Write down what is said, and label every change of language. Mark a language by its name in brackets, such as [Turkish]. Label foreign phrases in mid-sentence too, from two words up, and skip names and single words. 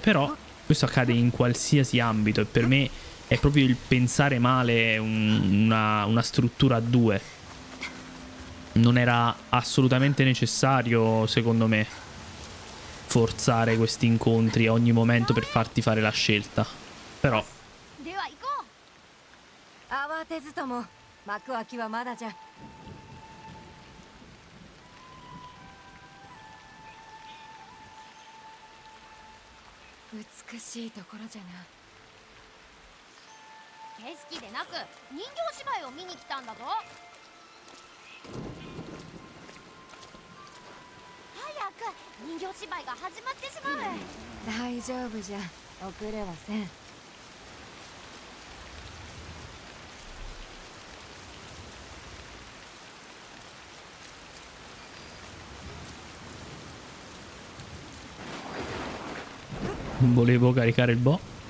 [Italian] Però questo accade in qualsiasi ambito e per me è proprio il pensare male una struttura a due. Non era assolutamente necessario, secondo me, forzare questi incontri a ogni momento per farti fare la scelta. Però [Japanese] 慌てずとも幕開きはまだじゃ。美しいところじゃな。景色でなく人形芝居を見に来たんだぞ。早く人形芝居が始まってしまう。大丈夫じゃ、遅れはせん。 [Italian] volevo caricare il boh.